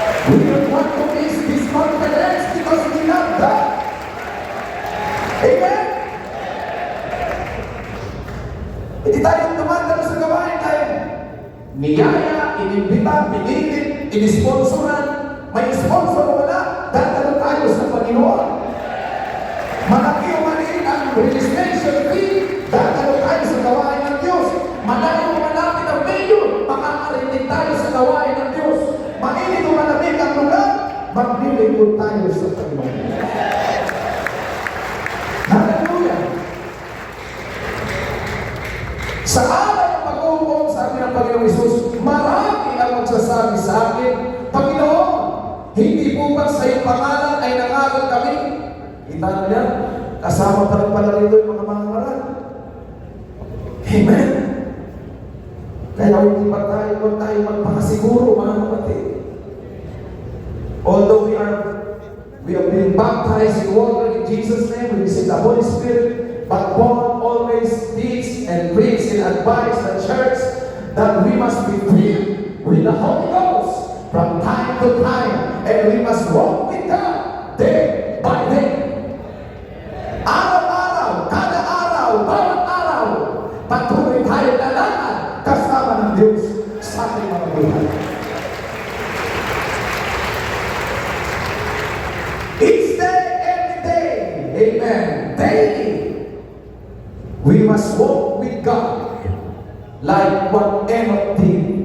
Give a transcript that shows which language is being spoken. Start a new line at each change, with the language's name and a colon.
English: We don't want to miss this confidence because we love God. Amen?
Filipino: Hindi tayo tumatalo sa gawain tayo. Niyaya, inimbita, pinilit, inisponsoran. May sponsor o wala, dadalo tayo sa Panginoon. Malaki o maliit ang registration fee, dadalo tayo sa gawain ng Diyos. Malayo o malapit ang mayor, makakarinig tayo sa gawain ng Diyos. Mainit o malamig ang lugar, maglilingkod tayo sa Panginoon. Hallelujah! Sa araw ng pag-uupong sa akin ng Panginoong Hesus, marami ang magsasabi sa akin, Panginoon, hindi po ba sa iyong pangalan ay nangaral kami? Kita na yan, kasama pa rin pala rito yung mga mangaral. Amen. Kaya hindi pa tayo magpakasiguro, mga kapatid.
English: Although we have been baptized in water in Jesus' name, we receive the Holy Spirit, but Paul always teaches and preaches and advises the church that we must be filled with the Holy Ghost from time to time, and we must walk with God day by day.
Filipino: Araw-araw, kada araw, bawat araw, patuloy tayo lalakad kasama ng Diyos sa ating mga buhay.
English: Each day, every day, amen, daily, we must walk with God like what Enoch did.